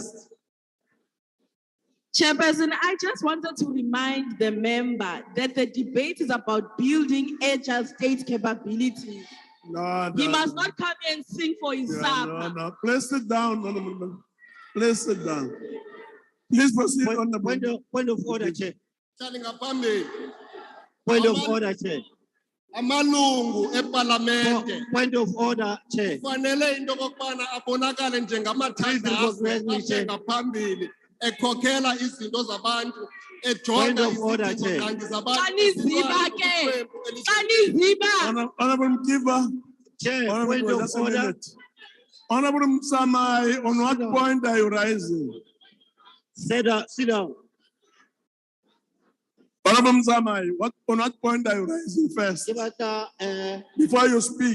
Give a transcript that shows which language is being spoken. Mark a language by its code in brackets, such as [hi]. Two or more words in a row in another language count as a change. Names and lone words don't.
[en] Chairperson, I just wanted to remind the member that the debate is about building agile state capabilities. He must not come and sing for his supper. No. Please sit down, Honorable member. Please sit down. Please proceed on the point of order, Chair. Point of order, Chair. [xh] Amalungu eParlamente. [en] Point of order, Chair. [xh] Kufanele into kokubana abonakale njengamathandana ngaphambili ekhokhela izinto zabantu ejonga izidingo zabantu. [en] Honorable Mkiva. Chair, point of order. Honorable Msamai, on what point are you rising? Sit down. Honorable Msamai, on what point are you rising first? Before you speak.